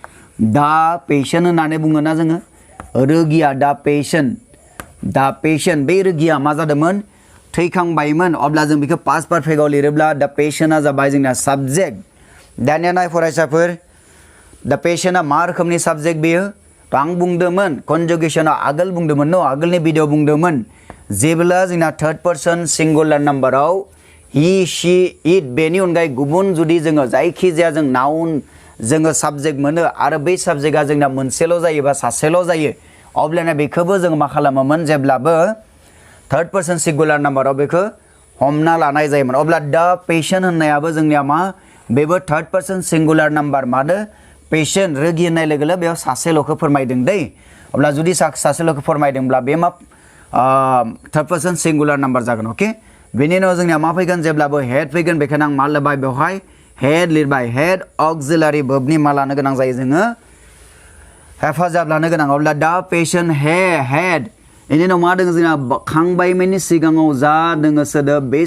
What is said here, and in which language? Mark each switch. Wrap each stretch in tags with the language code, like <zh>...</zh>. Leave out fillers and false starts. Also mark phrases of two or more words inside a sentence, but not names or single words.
<brx>होननानै बुङोना जोङो रोगिया</brx> <en>the patient</en> <brx>बे रोगिया मा जादोंमोन थैखांबायमोन अब्ला जों बेखौ</brx> <en>past perfect</en> <brx>लिरोब्ला</brx> <en>the patient</en> <brx>जाबाय जोंना साबजेक्ट दानिया नाय फरायसाफोर</brx> <en>the patient</en> <brx>मा रोखोमनि साबजेक्ट बेयो आं बुंदोंमोन कनजुगेशनाव आगोल बुंदोंमोन न आगोलनि भिडिअ बुंदोंमोन जेब्ला जोंना</brx> <en>third person singular number</en> <brx>हि</brx> <en>she it</en> <brx>बेनि अनगायै गुबुन जुदि जोङो जायखिजाया जों नाउन जोङो साबजेक्ट मोनो आरो बै साबजेक्टआ जोंना मोनसेल' जायो बा सासेल' जायो अब्लाना बेखौबो जों मा खालामोमोन जेब्लाबो</brx> <en>third person singular number</en> <brx>बेखौ हमना लानाय जायोमोन अब्ला</brx> <en>the patient</en> <brx>होननायाबो जोंनिया मा बेबो</brx> <en>third person singular number</en> <brx>मादो पेशेन्ट रोगि होननाय लोगो लोगो बेयाव सासेल'खौ फोरमायदों दै अब्ला जुदि सासेल'खौ फोरमायदोंब्ला बे मा</brx> <en>third person singular number</en> <brx>जागोन अके बेनि उनाव जोंनिया मा फैगोन जेब्लाबो हेड फैगोन बेखायनो आं मा लिरबाय बेवहाय हेड लिरबाय</brx> <en>had auxiliary verb</en> <brx>मा लानो गोनां जायो जोङो हेफाजाब लानो गोनां अब्ला</brx> <en>the patient had</en> <brx>बेनि उनाव मा दङ जोंना खांबायमोननि सिगाङाव जा दङ सोदोब बे</brx>